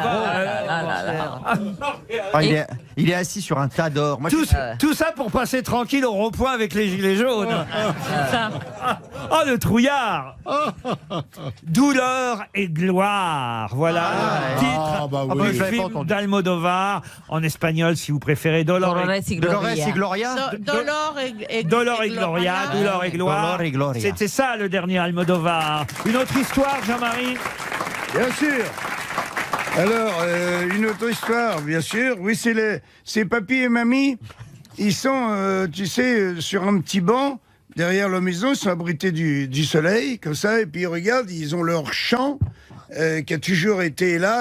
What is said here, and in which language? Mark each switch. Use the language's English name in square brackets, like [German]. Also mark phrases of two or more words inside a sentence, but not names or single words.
[French] Il est assis sur un tas d'or. Moi, tout ça pour passer tranquille au rond-point avec les gilets jaunes. Oh, le trouillard. Douleur et gloire. Voilà le titre bah oui. du je l'avais pas film entendu. d'Almodovar. En espagnol, si vous préférez, Dolor et Dolores et Gloria. Dolor et Dolor et Gloria, Douleur et gloire. Dolor et Gloria. C'était ça le dernier Almodovar. Une autre histoire, Jean-Marie? Bien sûr. Alors, une autre histoire, bien sûr. Oui, c'est papy et mamie. Ils sont, tu sais, sur un petit banc derrière leur maison. Ils sont abrités du soleil, comme ça. Et puis, ils regardent, ils ont leur champ qui a toujours été là.